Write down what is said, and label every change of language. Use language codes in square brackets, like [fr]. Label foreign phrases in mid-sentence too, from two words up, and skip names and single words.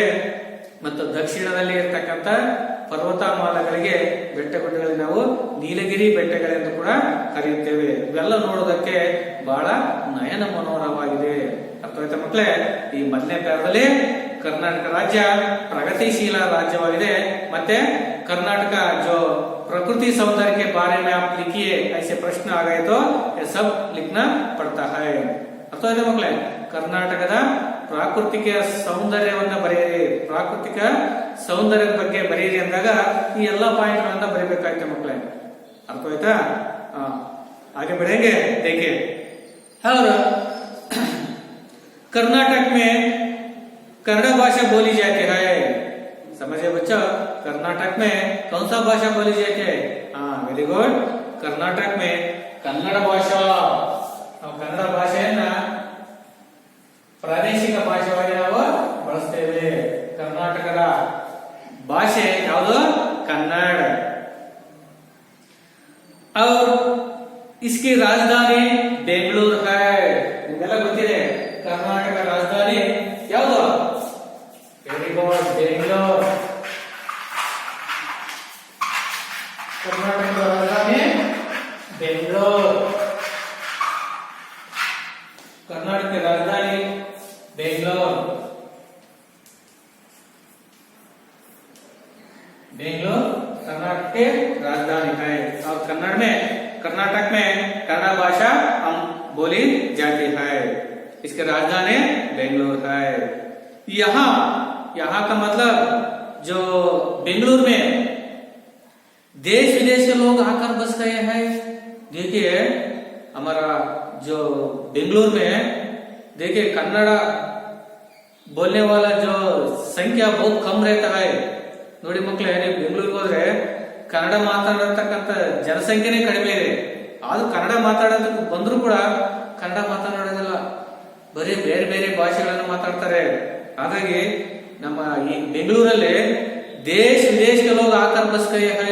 [kn] ಮತ್ತು ದಕ್ಷಿಣದಲ್ಲಿ ಇರ್ತಕ್ಕಂಥ ಪರ್ವತಮಾಲಗಳಿಗೆ ಬೆಟ್ಟಗುಡ್ಡಗಳಿಗೆ ನಾವು ನೀಲಗಿರಿ ಬೆಟ್ಟಗಳೆಂದು ಕೂಡ ಕರೆಯುತ್ತೇವೆ. ಇವೆಲ್ಲ ನೋಡೋದಕ್ಕೆ ಬಹಳ ನಯನ ಮನೋಹರವಾಗಿದೆ. ಅರ್ಥವಾಯ್ತಾ ಮಕ್ಕಳೇ? ಈ ಮೊದಲನೇ ಪ್ಯಾರದಲ್ಲಿ ಕರ್ನಾಟಕ ರಾಜ್ಯ ಪ್ರಗತಿಶೀಲ ರಾಜ್ಯವಾಗಿದೆ. [hi] ಮತ್ತೆ कर्नाटक जो प्रकृति सौंदर्य के बारे में आप लिखिए, ऐसे प्रश्न आ गए तो ये सब लिखना पड़ता है. [kn] अर्थवा ಇದೆ ಮಕ್ಕಳೇ? ಕರ್ನಾಟಕದ ಪ್ರಾಕೃತಿಕ ಸೌಂದರ್ಯವನ್ನ ಬರೆಯಿರಿ, ಪ್ರಾಕೃತಿಕ ಸೌಂದರ್ಯದ ಬಗ್ಗೆ ಬರೆಯಿರಿ ಅಂದಾಗ ಈ ಎಲ್ಲಾ ಪಾಯಿಂಟ್ ಗಳನ್ನ ಬರೀಬೇಕಾಗುತ್ತೆ ಮಕ್ಕಳೇ. ಅರ್ಥವಾಯ್ತಾ? [hi] आगे बढ़ेंगे. देखिए, और कर्नाटक में कन्नड़ भाषा बोली जाती है. समझे बच्चों? कर्नाटक में कौन सा भाषा बोली जाती है? हाँ, [en] very good. [hi] कर्नाटक में कन्नड़ भाषा. [kn] ಕನ್ನಡ ಭಾಷೆಯನ್ನ ಪ್ರಾದೇಶಿಕ ಭಾಷೆಯಾಗಿ ನಾವು ಬಳಸ್ತೇವೆ. ಕರ್ನಾಟಕದ ಭಾಷೆ ಯಾವುದು? ಕನ್ನಡ. [hi] और इसकी राजधानी बेंगलुरु है. [kn] ನಿಮಗೆಲ್ಲ ಗೊತ್ತಿದೆ ಕರ್ನಾಟಕ ರಾಜಧಾನಿ ಯಾವುದು? [en] very good, [kn] ಬೆಂಗಳೂರು. ಕರ್ನಾಟಕದ ರಾಜಧಾನಿ ಬೆಂಗಳೂರು. [hi] कर्नाटक की राजधानी बेंगलोर. बेंगलोर कर्नाटक की राजधानी है. और कर्नाटक में कन्नड़ भाषा हम बोली जाती है. इसकी राजधानी बेंगलोर है. यहाँ का मतलब जो बेंगलुरु में देश विदेश के लोग आकर बस गए हैं. देखिए हमारा जो बेंगलुरु में देखिए कन्नड़ बोलने वाला जो संख्या बहुत कम रहता है. [kn] ನೋಡಿ ಮಕ್ಕಳೇ, ನೀವು ಬೆಂಗಳೂರಿಗೆ ಹೋದ್ರೆ ಕನ್ನಡ ಮಾತಾಡತಕ್ಕಂಥ ಜನಸಂಖ್ಯೆನೇ ಕಡಿಮೆ ಇದೆ. ಆದ್ರೂ ಕನ್ನಡ ಮಾತಾಡೋದಕ್ಕೆ ಬಂದ್ರು ಕೂಡ ಕನ್ನಡ ಮಾತನಾಡೋದಿಲ್ಲ, ಬರೀ ಬೇರೆ ಬೇರೆ ಭಾಷೆಗಳನ್ನು ಮಾತಾಡ್ತಾರೆ. ಹಾಗಾಗಿ ನಮ್ಮ ಈ ಬೆಂಗಳೂರಲ್ಲಿ ದೇಶ ವಿದೇಶಕ್ಕೆ [hi] लोग आकर बस गए हैं.